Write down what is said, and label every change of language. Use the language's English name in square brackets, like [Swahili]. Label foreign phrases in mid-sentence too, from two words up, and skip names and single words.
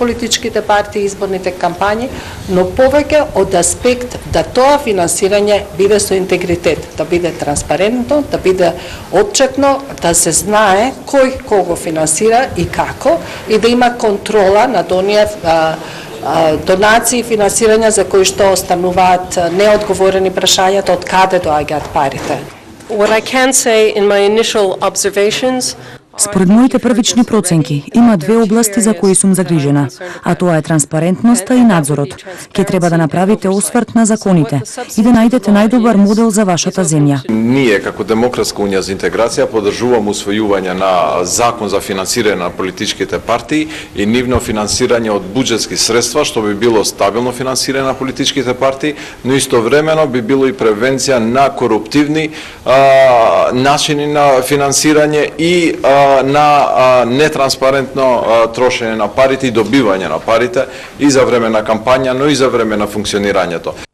[Macedonian] политичките партии и изборните кампањи, но повеќе од аспект да тоа финансирање биде со интегритет, да биде транспарентно, да биде отчетно, да се знае кој кого финансира и како, и да има контрола на оние донации и финансирања за кои што остануваат неодговорени прашањата од каде доаѓаат парите. [English] What I can say in my initial observations [Macedonian] Според моите првични проценки, има две области за кои сум загрижена, а тоа е транспарентноста и надзорот. Ке треба да направите осврт на законите и да најдете најдобар модел за вашата земја. Ние, како Демократска унија за интеграција, поддржуваме усвојување на закон за финансирање на политичките партии и нивно финансирање од буџетски средства, што би било стабилно финансирање на политичките партии, но истовремено би било и превенција на коруптивни начини на финансирање и на нетранспарентно трошење на парите и добивање на парите и за време на кампања, но и за време на функционирањето.